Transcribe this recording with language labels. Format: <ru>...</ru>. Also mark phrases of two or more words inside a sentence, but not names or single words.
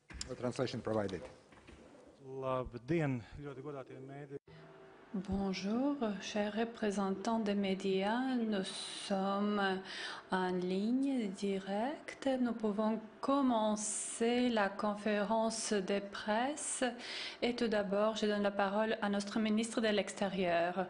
<en>translation provided.</en> <lv>Labdien, ļoti godātie mēdī.</lv> <fr>Bonjour, chers représentants des médias. Nous sommes en ligne directe. Nous pouvons commencer la conférence de presse. Et tout d'abord, je donne la parole à notre ministre de l'Extérieur.</fr>